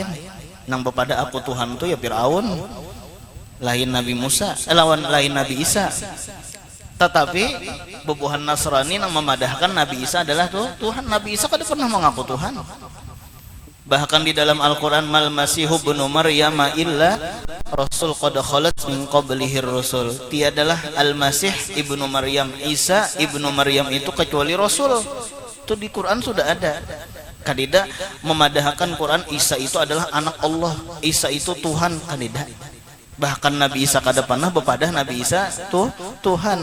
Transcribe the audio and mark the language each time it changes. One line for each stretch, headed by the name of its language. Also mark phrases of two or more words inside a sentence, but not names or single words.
Banjar: Nang bepada aku Tuhan itu ya Fir'aun, lain Nabi Musa, lain Nabi Isa. Tetapi bebuhan Nasrani yang memadahkan Nabi Isa adalah Tuhan. Nabi Isa kada pernah mengaku Tuhan. Bahkan di dalam Al-Quran,
Arabic: ما المسيح ابن مريم إلا رسول قد خلت من قبله الرسل.
Banjar: Tiadalah al-masih ibnu Maryam, Isa ibnu Maryam itu kecuali rasul. Itu di Quran sudah ada. Kadida memadahkan Quran Isa itu adalah anak Allah, Isa itu Tuhan, kadida. Bahkan Nabi Isa kada pernah bepadah Nabi Isa Tuhan.